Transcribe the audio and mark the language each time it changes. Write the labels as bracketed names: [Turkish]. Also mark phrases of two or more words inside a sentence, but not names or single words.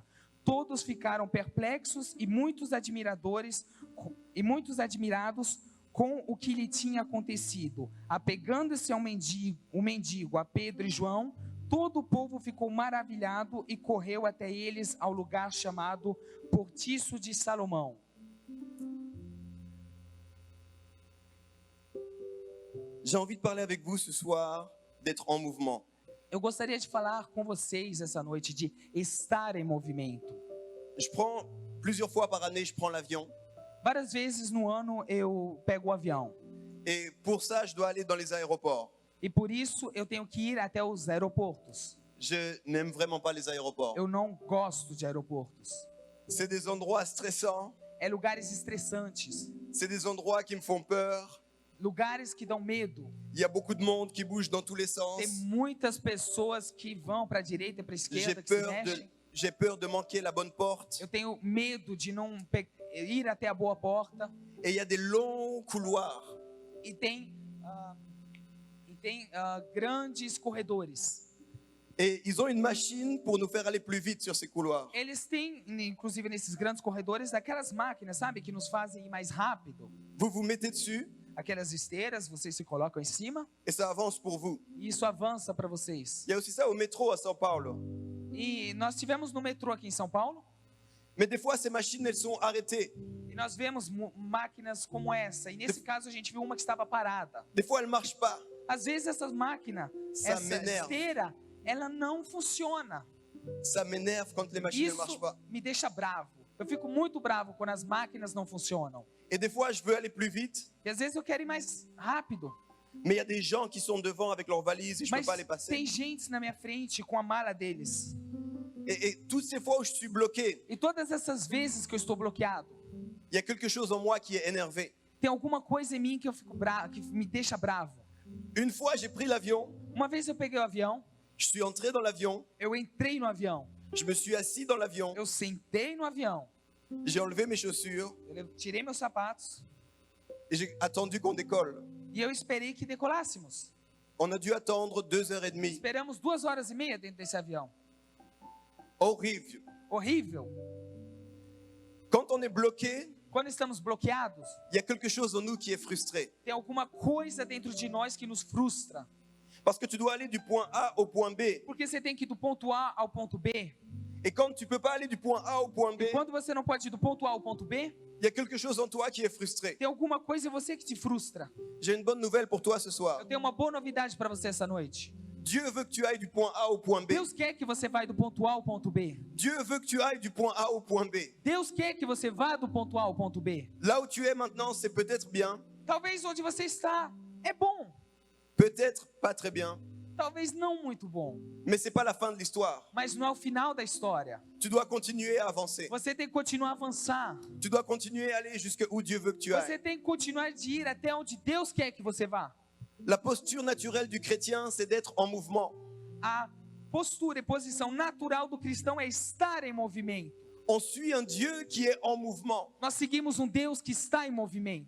[Portuguese] Todos ficaram perplexos e muitos admirados com o que lhe tinha acontecido. Apegando-se ao mendigo, a Pedro e João, todo o povo ficou maravilhado e correu até eles ao lugar chamado Portiço de Salomão. [French] J'ai envie de parler avec vous ce soir d'être en mouvement. [Portuguese] Eu gostaria de falar com vocês essa noite de estar em movimento. [French] Je prends plusieurs fois par année, je prends l'avion. [Portuguese] Várias vezes no ano eu pego o avião. [French] Et pour ça, je dois aller dans les aéroports. [Portuguese] E por isso eu tenho que ir até os aeroportos. [French] Je n'aime vraiment pas les aéroports. [Portuguese] Eu não gosto de aeroportos. [French] C'est des endroits stressants. [Portuguese] É lugares estressantes. [French] C'est des endroits qui me font peur. [Portuguese] Lugares que dão medo. [French] Il y a beaucoup de monde qui bouge dans tous les sens. [Portuguese] Tem muitas pessoas que vão para a direita e para a esquerda, que se mexem. [French] J'ai peur de manquer la bonne porte. [Portuguese] Eu tenho medo de não ir até a boa porta. [French] Et il y a des longs couloirs. [Portuguese] E tem grandes corredores. [French] Et ils ont une machine pour nous faire aller plus vite sur ces couloirs. [Portuguese] Eles têm, inclusive nesses grandes corredores, aquelas máquinas, sabe, que nos fazem ir mais rápido. [French] Vous vous mettez dessus [Portuguese] Aquelas esteiras, vocês se colocam em cima [French] et ça avance pour vous. [Portuguese] e isso avança para vocês. [French] Il y a aussi ça au métro à São Paulo. [Portuguese] E nós tivemos no metrô aqui em São Paulo, [French] Mais des fois, ces machines, elles sont arrêtées. [Portuguese] e nós vemos máquinas como essa. E nesse caso a gente viu uma que estava parada. [French] Des fois, elles ne marchent pas. [Portuguese] Às vezes essas máquinas, [French] Ça [Portuguese] essa [French] m'énerve. [Portuguese] esteira, ela não funciona. [French] Ça m'énerve quand les machines ne marchent [Portuguese] Isso [French] pas. [Portuguese] me deixa bravo. Eu fico muito bravo quando as máquinas não funcionam. [French] Et des fois, je veux aller plus vite, [Portuguese] E às vezes eu quero ir mais rápido. [French] mais il y a des gens qui sont devant avec leurs valises et je ne peux [Portuguese] Mas [French] pas les passer. [Portuguese] tem gente na minha frente com a mala deles. [French] Et toutes ces fois où je suis bloqué, [Portuguese] E todas essas vezes que eu estou bloqueado, [French] il y a quelque chose en moi qui est énervé. [Portuguese] tem alguma coisa em mim que eu fico que me deixa bravo. [French] Une fois, j'ai pris l'avion, [Portuguese] Uma vez eu peguei o avião, [French] je suis entré dans l'avion, [Portuguese] eu entrei no avião, [French] je me suis assis dans l'avion, [Portuguese] eu sentei no avião, [French] j'ai enlevé mes chaussures [Portuguese] eu tirei meus sapatos [French] et j'ai attendu qu'on décolle. [Portuguese] e eu esperei que decolássemos. [French] On a dû attendre 2h30. [Portuguese] Esperamos 2h30 dentro desse avião. [French] Horrible. [Portuguese] Horrível. [French] Quand on est bloqué, [Portuguese] Quando estamos bloqueados, [French] il y a quelque chose en nous qui est frustré. [Portuguese] tem alguma coisa dentro de nós que nos frustra. [French] Parce que tu dois aller du point A au point B. [Portuguese] Porque você tem que ir do ponto A ao ponto B. [French] Et quand tu ne peux pas aller du point A au point B, [Portuguese] E quando você não pode ir do ponto A ao ponto B, [French] il y a quelque chose en toi qui est frustré. [Portuguese] tem alguma coisa em você que te frustra. [French] J'ai une bonne nouvelle pour toi ce soir. [Portuguese] Eu tenho uma boa novidade para você essa noite. [French] Dieu veut que tu ailles du point A au point B. [Portuguese] Deus quer que você vá do ponto A ao ponto B. [French] Dieu veut que tu ailles du point A au point B. [Portuguese] Deus quer que você vá do ponto A ao ponto B. [French] Là où tu es maintenant, c'est peut-être bien, [Portuguese] Talvez onde você está é bom, [French] peut-être pas très bien, [Portuguese] talvez não muito bom, [French] mais c'est pas la fin de l'histoire. [Portuguese] mas não é o final da história. [French] Tu dois continuer à avancer. [Portuguese] Você tem que continuar a avançar. [French] Tu dois continuer à aller jusque où Dieu veut que tu [Portuguese] Você [French] ailles. [Portuguese] tem que continuar de ir até onde Deus quer que você vá. [French] La posture naturelle du chrétien, c'est d'être en mouvement. [Portuguese] A postura e posição natural do cristão é estar em movimento. [French] On suit un Dieu qui est en mouvement [Portuguese] Nós seguimos um Deus que está em movimento.